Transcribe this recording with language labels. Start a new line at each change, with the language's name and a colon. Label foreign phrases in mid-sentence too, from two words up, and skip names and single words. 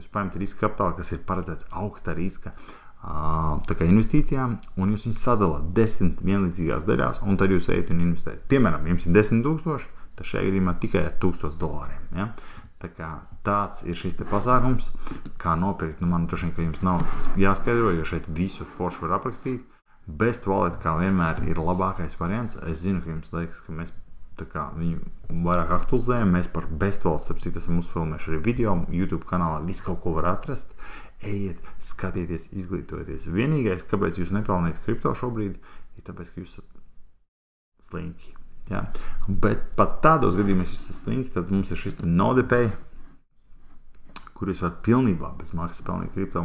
Latvian: Jūs paņemat riska kapitālu, kas ir paredzēts augsta riska tā kā investīcijām, un jūs viņus sadalāt 10 vienlīdzīgās daļās, un tad jūs ejat un investējat. Piemēram, jums ir 10 000, tad šajā gadījumā tikai ar $1000. Ja? Tā kā tāds ir šis te pasākums, kā nopirkt, man droši vien, ka jums nav jāskaidro, jo šeit visu forši var aprakstīt. Best wallet, kā vienmēr, ir labākais variants. Es zinu, ka jums liekas, ka mēs tā kā viņu vairāk aktualizējam. Mēs par best wallet, starp citu, esam uzfilmējuši arī video, YouTube kanālā, visu kaut ko var atrast. Ejiet, skatieties, izglītojieties. Vienīgais, kāpēc jūs nepelnījat kripto šobrīd, ir tāpēc, ka jūs esat slinki. Ja? Bet pat tādos gadījumos, ja jūs esat slinki, tad mums ir šis NodePay, kur jūs varat pilnībā bez maksas pelnīt kripto.